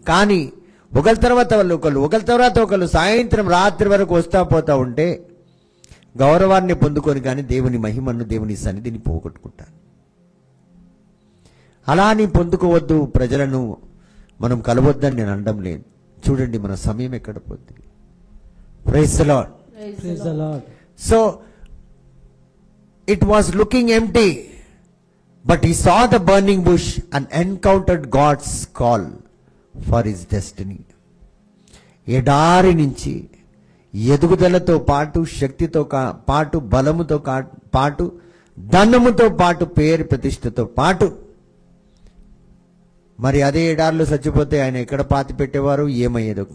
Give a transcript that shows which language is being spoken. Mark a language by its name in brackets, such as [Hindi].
[Telugu] కానీ ఒకరి తర్వాత ఒకరు సాయంత్రం రాత్రి వరకు వస్తా పోతా ఉంటే గౌరవాన్ని పొందుకొని కానీ దేవుని మహిమను, దేవుని సన్నిధిని పోగొట్టుకుంటాను. అలా అని పొందుకోవద్దు, ప్రజలను మనం కలవద్దని నేను అనడం లేదు. చూడండి మన సమయం ఎక్కడ పోతుంది. [English] Praise the Lord. Praise the Lord. So it was looking empty, but he saw the burning bush and encountered God's call for his destiny. [Telugu] ఎడారి నుంచి ఎదుగుదలతో పాటు, శక్తితో పాటు, బలముతో పాటు, ధనముతో పాటు, పేరు ప్రతిష్టతో పాటు, మరి అదే ఎడారిలో చచ్చిపోతే ఆయన ఎక్కడ పాతి పెట్టేవారు, ఏమయ్యేదో.